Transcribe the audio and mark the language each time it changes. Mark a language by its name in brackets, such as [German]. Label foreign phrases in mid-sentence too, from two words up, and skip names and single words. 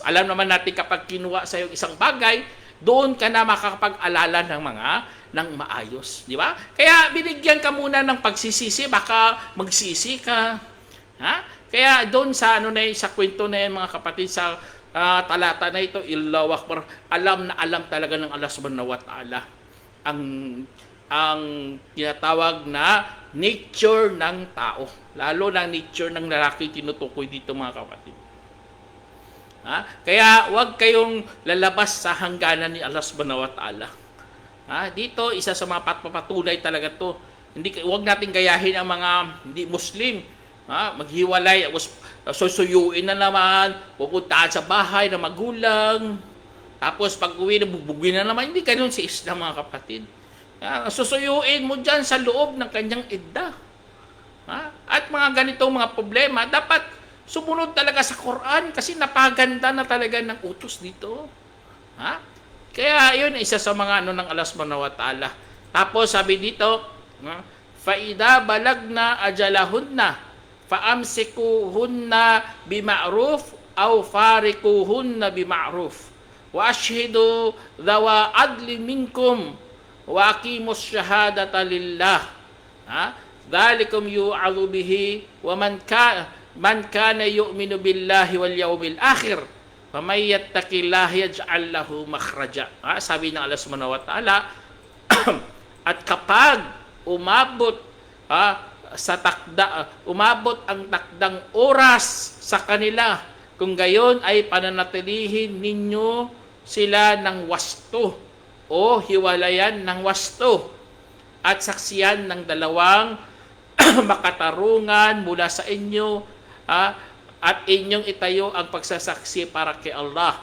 [Filipino] Alam naman natin kapag kinuha sa iyo isang bagay, doon ka na makakapag-alala ng maayos. Di ba? Kaya binigyan ka muna ng pagsisisi, baka magsisi ka. Kaya doon sa sa kwento na yan mga kapatid, sa talata na ito, [Arabic] الله أكبر, [Filipino] alam na alam talaga ng Allah [Arabic] سبحانه وتعالى [Filipino] ang tinatawag na nature ng tao. Lalo na nature ng lalaki tinutukoy dito mga kapatid. Kaya huwag kayong lalabas sa hangganan ni Allah [Arabic] سبحانه وتعالى. [Filipino] Dito, isa sa mga papatunay talaga to. Huwag natin gayahin ang mga hindi Muslim. Maghiwalay, susuyuin na naman, pupuntahan sa bahay ng magulang, tapos pag uwi na bubugin na naman. Hindi ganun si Islam mga kapatid. Susuyuin mo dyan sa loob ng kanyang idda. At mga ganitong mga problema, dapat sumunod talaga sa Quran kasi napaganda na talaga ng utos dito. Kaya yun, isa sa mga ano ng Allah [Arabic] سبحانه وتعالى. [Filipino] Tapos sabi dito, [Arabic] فَإِذَا بَلَغْنَا أَجَلَهُنَّ فَأَمْسِكُوهُنَّ بِمَعْرُوفٍ أَوْ فَارِقُوهُنَّ بِمَعْرُوفٍ وَأَشْهِدُوا ذَوَا عَدْلٍ مِنْكُمْ وَأَقِيمُوا الشَّهَادَةَ لِلَّهِ ذَلِكُمْ يُوعَظُ بِهِ وَمَنْ كَانَ يُؤْمِنُ بِاللَّهِ وَالْيَوْمِ الْآخِرِ فَمَن يَتَّقِ اللَّهَ يَجْعَل لَّهُ مَخْرَجًا. [Filipino] Sabi ng Allah [Arabic] سبحانه وتعالى, [Filipino] at kapag umabot umabot ang takdang oras sa kanila, kung gayon ay pananatilihin ninyo sila ng wasto o hiwalayan ng wasto at saksiyan ng dalawang makatarungan mula sa inyo, at inyong itayo ang pagsasaksi para kay Allah.